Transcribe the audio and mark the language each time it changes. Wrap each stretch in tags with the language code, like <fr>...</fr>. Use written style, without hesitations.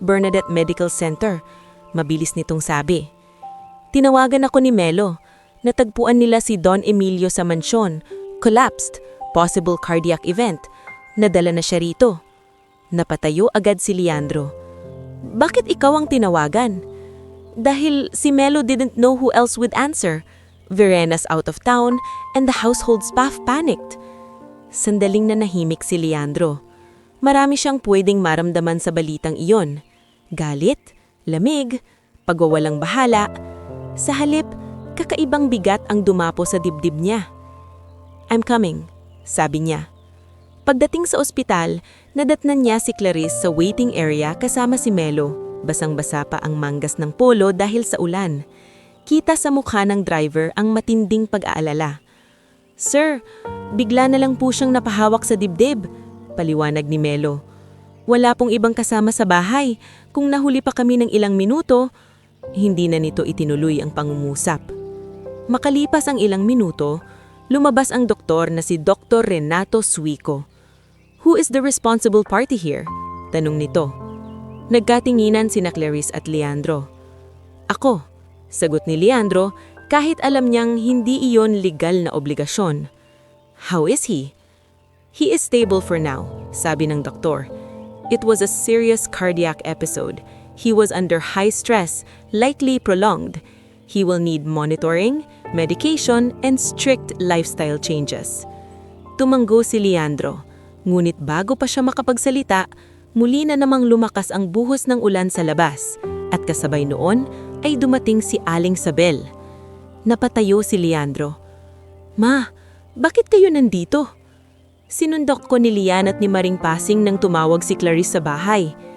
<tl>Bernadette Medical Center. Mabilis nitong sabi. Tinawagan ako ni Melo. Natagpuan nila si Don Emilio sa mansyon. Collapsed.</tl> <en>Possible cardiac event.</en> <tl>Nadala na siya rito. Napatayo agad si Leandro. Bakit ikaw ang tinawagan?</tl> <en>Dahil si Melo didn't know who else would answer. Verena's out of town and the household staff panicked.</en> <tl>Sandaling nanahimik si Leandro. Marami siyang pwedeng maramdaman sa balitang iyon. Galit, lamig, pagwawalang bahala. Sa halip, kakaibang bigat ang dumapo sa dibdib niya.</tl> <en>I'm coming,</en> <tl>sabi niya. Pagdating sa ospital, nadatnan niya si Clarice sa waiting area kasama si Melo. Basang-basa pa ang manggas ng polo dahil sa ulan. Kita sa mukha ng driver ang matinding pag-aalala. Sir, bigla na lang po siyang napahawak sa dibdib, paliwanag ni Melo. Wala pong ibang kasama sa bahay. Kung nahuli pa kami ng ilang minuto, hindi na nito itinuloy ang pangungusap. Makalipas ang ilang minuto, lumabas ang doktor na si Dr. Renato Suico.</tl> <en>Who is the responsible party here?</en> <tl>Tanong nito. Nagkatinginan sina Clarice at Leandro. Ako, sagot ni Leandro kahit alam niyang hindi iyon legal na obligasyon.</tl> <en>How is he? He is stable for now,</en> <tl>sabi ng doktor.</tl> <en>It was a serious cardiac episode. He was under high stress, likely prolonged. He will need monitoring, medication, and strict lifestyle changes.</en> <tl>Tumanggo si Leandro. Ngunit bago pa siya makapagsalita, muli na namang lumakas ang buhos ng ulan sa labas at kasabay noon ay dumating si Aling Sabel. Napatayo si Leandro. Ma, bakit kayo nandito? Sinundok ko ni Lian at ni Maring Pasing nang tumawag si Clarice sa bahay.</tl>